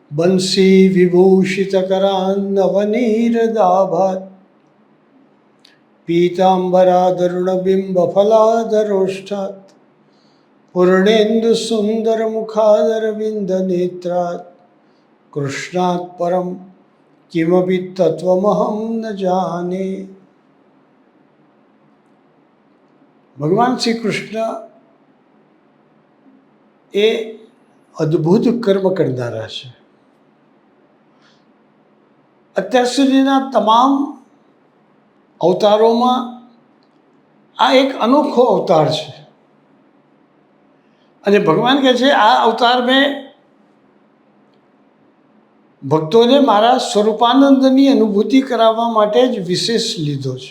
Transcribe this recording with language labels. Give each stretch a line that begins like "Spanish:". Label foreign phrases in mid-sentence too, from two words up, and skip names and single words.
Sanskrit: बंसी विभूषितकरान्नवनीरदाभात् पीताम्बरादरुणबिम्बफलादरोष्ठात् पूर्णेन्दुसुन्दरमुखादरविन्दनेत्रात् कृष्णात् परं किमपि तत्त्वमहं न जाने।
Gujarati: ભગવાન શ્રી કૃષ્ણ એ અદ્ભુત કર્મ કરનારા છે. અત્યાર સુધીના તમામ અવતારોમાં આ એક અનોખો અવતાર છે અને ભગવાન કહે છે આ અવતાર મેં ભક્તોને મારા સ્વરૂપાનંદની અનુભૂતિ કરાવવા માટે જ વિશેષ લીધો છે.